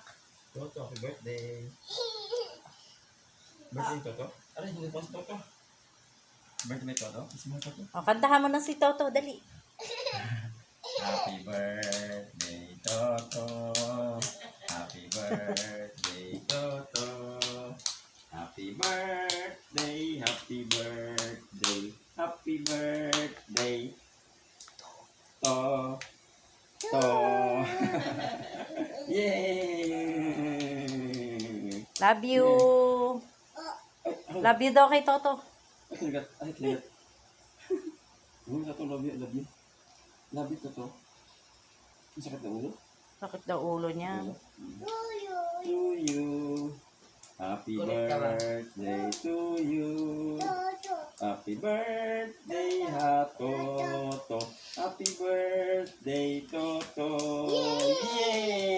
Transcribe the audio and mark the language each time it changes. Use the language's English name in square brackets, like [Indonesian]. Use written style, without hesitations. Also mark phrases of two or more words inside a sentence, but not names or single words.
[English] Toto, happy birthday. Birthday Toto? [Filipino] Ano, hindi pa si Toto. Birthday Toto? Kasi mo Toto. O, kantahan mo na si Toto, dali. [English] Happy birthday, Toto. Happy birthday, Toto. Happy birthday, happy birthday, happy birthday. To. Yay! Love you. Love you [Hiligaynon] daw kay [English] Toto. [Hiligaynon] Ay, ligat. Ay, ligat. Toto, [English] love you, love you. Love you, [Hiligaynon] Toto. Ang sakit na ulo? Sakit daw ulo niya. [English] To you. Happy birthday to you. Happy birthday, Toto. Happy birthday, Toto. Yay!